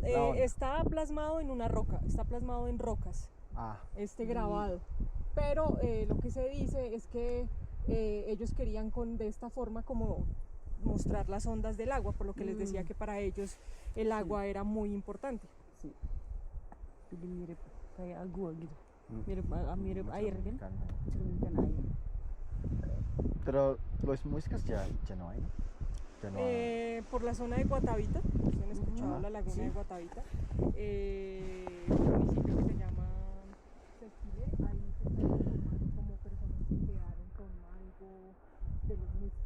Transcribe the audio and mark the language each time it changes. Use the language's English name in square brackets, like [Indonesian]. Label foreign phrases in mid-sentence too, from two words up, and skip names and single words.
[Spanish] Está plasmado en una roca, está plasmado en rocas, este grabado, pero lo que se dice es que ellos querían de esta forma como mostrar las ondas del agua, por lo que les decía que para ellos el agua era muy importante. Sí. [Indonesian] Jadi mirip kayak agua gitu. Mirip air kan? Cerminkan air. [Spanish] Pero los muiscas ya no hay, ¿no? Ya no hay. Por la zona de Guatavita, si han escuchado la laguna de Guatavita, un municipio que se llama Sesquile, ahí se como personas que quedaron con algo de los muiscas.